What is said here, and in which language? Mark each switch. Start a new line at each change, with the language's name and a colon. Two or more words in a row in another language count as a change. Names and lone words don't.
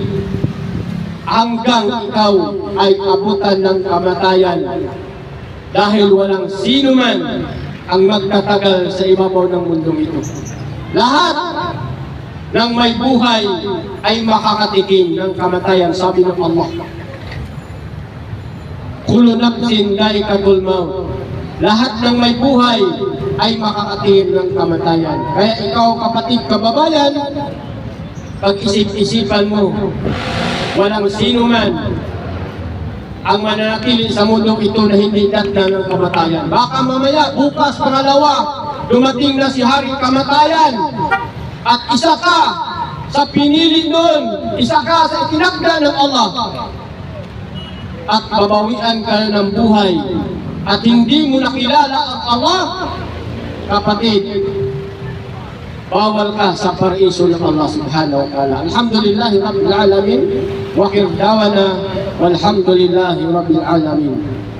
Filipino: Hanggang ikaw ay abutan ng kamatayan. Dahil walang sino man ang magtatagal sa ibabaw ng mundong ito. Lahat ng may buhay ay makakatikim ng kamatayan, sabi ng Allah.
Arabic: كل نفس ذائقة الموت.
Filipino: Lahat ng may buhay ay makakatikim ng kamatayan. Kaya ikaw, kapatid, kababayan, pag-isip-isipan mo, walang sino man ang mananatili sa mundo ito na hindi datna ng kamatayan. Baka mamaya, bukas, pangalawa, dumating na si Hari Kamatayan at isa ka sa pinili doon, isa ka sa itinakda ng Allah at babawian ka ng buhay at hindi mo nakilala ang Allah, kapatid, bawal ka sa paraiso ng Allah
Arabic: سبحانه وتعالى. الحمد لله رب العالمين وآخر دعوانا والحمد لله رب العالمين.